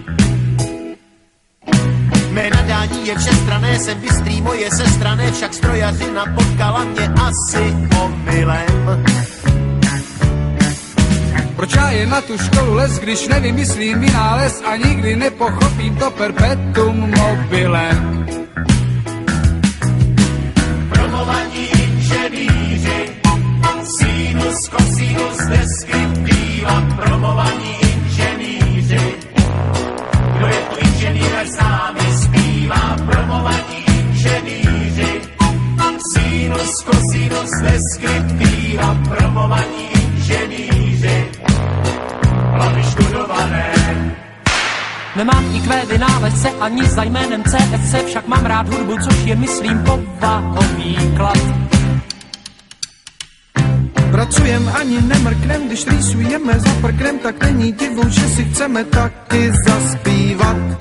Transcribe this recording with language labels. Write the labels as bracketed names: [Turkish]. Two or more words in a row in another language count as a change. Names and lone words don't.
[Czech] Mé nadání je všestranné, jsem bystrý, moje sestrané, však strojařina potkala mě asi omylem. Proč já jen na tu školu les, když nevymyslím vynález a nikdy nepochopím to [Latin] perpetuum mobile? [Czech] Promovaní inženýři, sinus, kosinus, deskriptiva, promovaní inženýři. Kdo je tu inženýr, ať s námi zpívá, promovaní inženýři, sinus, kosinus, deskriptiva, promovaní inženýři. Hlavy študované. Nemám IQ vynálezce ani za jménem CSC, však mám rád hudbu, což je, myslím, povahový klad. Pracujem ani nemrknem, když rýsujeme za prknem, tak není divu, že si chceme taky zaspívat.